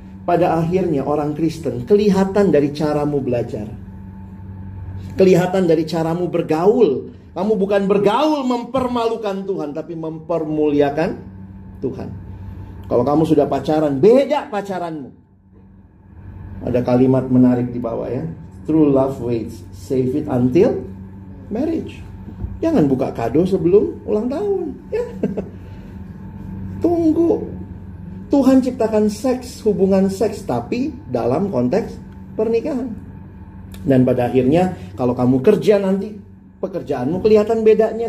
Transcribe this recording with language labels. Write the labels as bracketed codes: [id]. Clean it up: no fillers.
[id] Pada akhirnya orang Kristen kelihatan dari caramu belajar. Kelihatan dari caramu bergaul. Kamu bukan bergaul mempermalukan Tuhan, tapi mempermuliakan Tuhan. Kalau kamu sudah pacaran, beda pacaranmu. Ada kalimat menarik di bawah ya. [en] True love waits, save it until marriage. [id] Jangan buka kado sebelum ulang tahun ya. Tunggu. Tuhan ciptakan seks, hubungan seks, tapi dalam konteks pernikahan. Dan pada akhirnya kalau kamu kerja nanti, pekerjaanmu kelihatan bedanya.